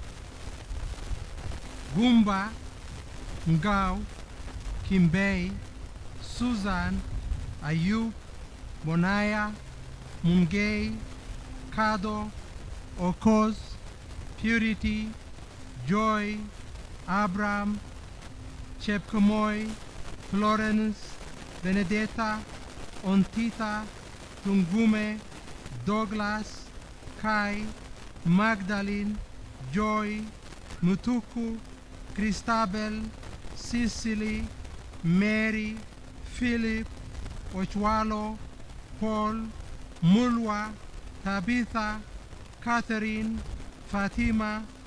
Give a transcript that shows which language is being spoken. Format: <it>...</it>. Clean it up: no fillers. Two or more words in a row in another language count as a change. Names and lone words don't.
<sw>Gumba, Ngao, Kimbei, Susan, Ayub, Bonaya, Mungei, Kado, Okoz, Purity, Joy, Abraham, Chepkomoy, Florence, Benedetta, Ontita, Tungume, Douglas, Kai, Magdalene, Joy, Mutuku, Christabel, Cicely, Mary, Philip, Ochwalo, Paul, Mulwa, Tabitha, Catherine, Fatima,</sw>